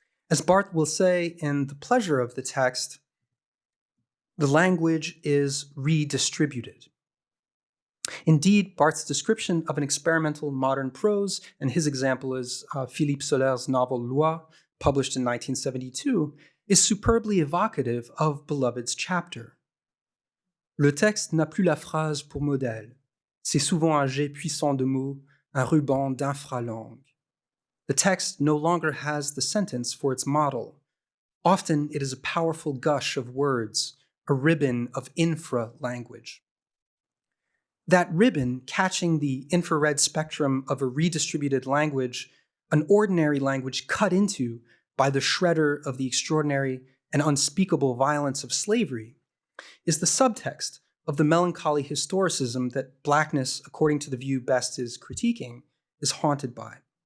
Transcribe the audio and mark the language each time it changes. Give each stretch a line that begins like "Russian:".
English: As Barthes will say in The Pleasure of the Text, the language is redistributed. Indeed, Barthes' description of an experimental modern prose, and his example is Philippe Soler's novel Loi, published in 1972, is superbly evocative of Beloved's chapter.
French: Le texte n'a plus la phrase pour modèle. C'est souvent un jet puissant de mots, un ruban d'infralangue.
English: The text no longer has the sentence for its model. Often it is a powerful gush of words, a ribbon of infra-language. That ribbon, catching the infrared spectrum of a redistributed language, an ordinary language cut into by the shredder of the extraordinary and unspeakable violence of slavery, is the subtext of the melancholy historicism that Blackness, according to the view Best is critiquing, is haunted by.